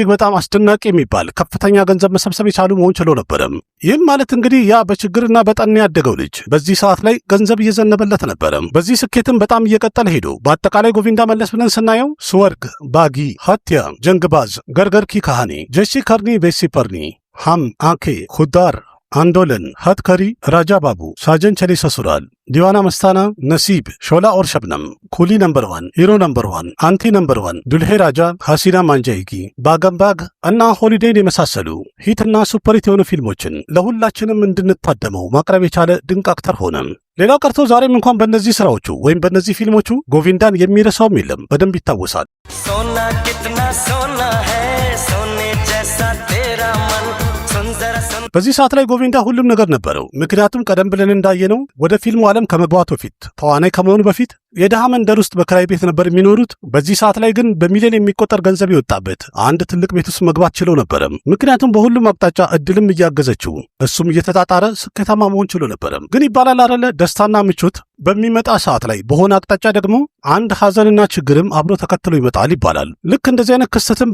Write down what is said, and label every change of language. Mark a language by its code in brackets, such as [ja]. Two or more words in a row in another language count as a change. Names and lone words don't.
[am] በጣም አስደናቂ የሚባል ከፍተኛ ገንዘብ መሰብሰብ የቻሉ መሆን ችሎ ነበረ። ይህም ማለት እንግዲህ ያ በችግርና በጠና ያደገው ልጅ በዚህ ሰዓት ላይ ገንዘብ እየዘነበለት ነበረ። በዚህ ስኬትም በጣም እየቀጠለ ሄዶ በአጠቃላይ ጎቪንዳ መለስ ብለን ስናየው ስወርግ፣ ባጊ፣ ሀትያ፣ ጀንግባዝ፣ ገርገር ኪ ካሃኒ፣ ጀሺ ከርኒ ቤሲ ፐርኒ፣ ሃም አኬ፣ ሁዳር፣ አንዶለን፣ ሀትከሪ፣ राजा बाबू, साजन चली ससुराल, दीवाना मस्ताना, नसीब, शोला और शबनम, कुली नंबर 1, हीरो नंबर 1, आंटी नंबर 1, दुल्हे राजा, हसीना मांजाएगी, बागम बाग እና ሆሊዴይን የመሳሰሉ ሂትና ሱፐርሂት የሆኑ ፊልሞችን ለሁላችንም እንድንታደመው ማቅረብ የቻለ ድንቅ አክተር ሆነ። ሌላው ቀርቶ ዛሬም እንኳን በእነዚህ ስራዎቹ ወይም በእነዚህ ፊልሞቹ ጎቪንዳን የሚረሳውም የለም፣ በደንብ ይታወሳል። [hi] सोना कितना सोना है सोने जैसा तेरा मन सुंदर [am] በዚህ ሰዓት ላይ ጎቪንዳ ሁሉም ነገር ነበረው። ምክንያቱም ቀደም ብለን እንዳየነው ወደ ፊልሙ ዓለም ከመግባቱ በፊት ተዋናይ ከመሆኑ በፊት የደሃ መንደር ውስጥ በክራይ ቤት ነበር የሚኖሩት። በዚህ ሰዓት ላይ ግን በሚሊዮን የሚቆጠር ገንዘብ የወጣበት አንድ ትልቅ ቤት ውስጥ መግባት ችለው ነበረ። ምክንያቱም በሁሉም አቅጣጫ እድልም እያገዘችው እሱም እየተጣጣረ ስኬታማ መሆን ችሎ ነበረ። ግን ይባላል አይደለ ደስታና ምቾት በሚመጣ ሰዓት ላይ በሆነ አቅጣጫ ደግሞ አንድ ሐዘንና ችግርም አብሮ ተከትሎ ይመጣል ይባላል። ልክ እንደዚህ አይነት ክስተትም